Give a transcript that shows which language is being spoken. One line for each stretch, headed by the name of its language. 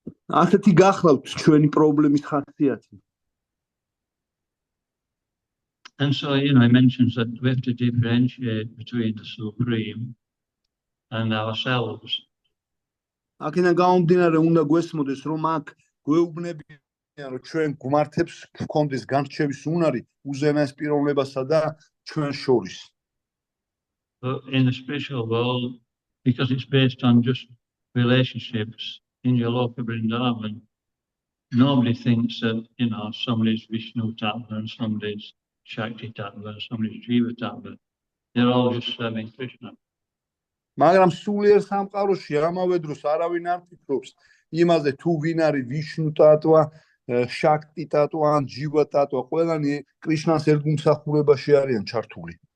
Georgian: ასეთი გახლავთ ჩვენი პრობლემის ხასიათი.
English: And so, it mentions that we have to differentiate between the Supreme and ourselves.
Georgian: აქედან გამომდინარე უნდა გვესმოდეს, რომ აქ გვეუბნებიან, რომ ჩვენ გვმართებს გვქონდეს განრჩევის უნარი უზენაეს პიროვნებასა და ჩვენ შორის.
English: But in the spiritual world, because it's based on just relationships in your local Vrindavan, nobody thinks that, somebody's Vishnu Tattva and somebody's Shakti Tattva and somebody's Jiva Tattva. They're all just serving Krishna.
Georgian: მაგრამ სულიერ სამყაროში ამავე დროს არავინ არ ფიქრობს იმაზე, თუ ვინ არის ვიშნუ ტატვა, შაქტი ტატვა ან ჯივა ტატვა, ყველანი კრიშნას ერთგულმსახურებაში არიან ჩართული.